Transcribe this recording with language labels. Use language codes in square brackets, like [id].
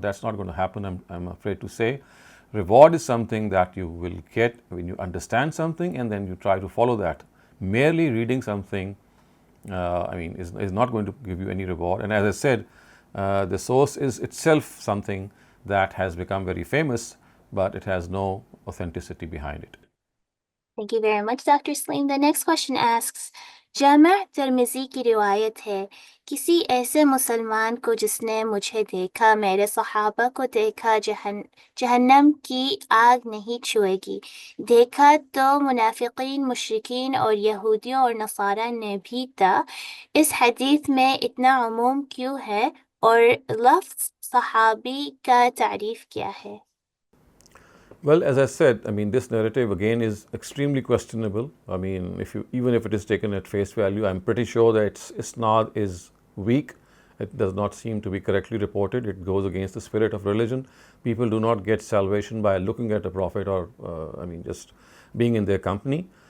[en] That's not going to happen, I'm afraid to say. Reward is something that you will get when you understand something and then you try to follow that. Merely reading something is not going to give you any reward. And as I said, the source is itself something that has become very famous, but it has no authenticity behind it. Thank you very much, Dr. Saleem. The next question asks, [hi] Jama Tirmidhi की रिवायत है, किसी ऐसे मुसलमान को जिसने मुझे देखा, मेरे सहाबा को देखा, जहन्नम की आग नहीं छुएगी। देखा तो मुनाफिकीन, मुशरिकीन और यहूदियों और नसारा ने भी था। इस हदीस में इतना उमूम क्यों है और लफ्ज़ सहाबी का तारीफ क्या है? [en] Well, as I said, this narrative again is extremely questionable. Even if it is taken at face value, I'm pretty sure that its isnad is weak. It does not seem to be correctly reported. It goes against the spirit of religion. People do not get salvation by looking at a prophet or, just being in their company.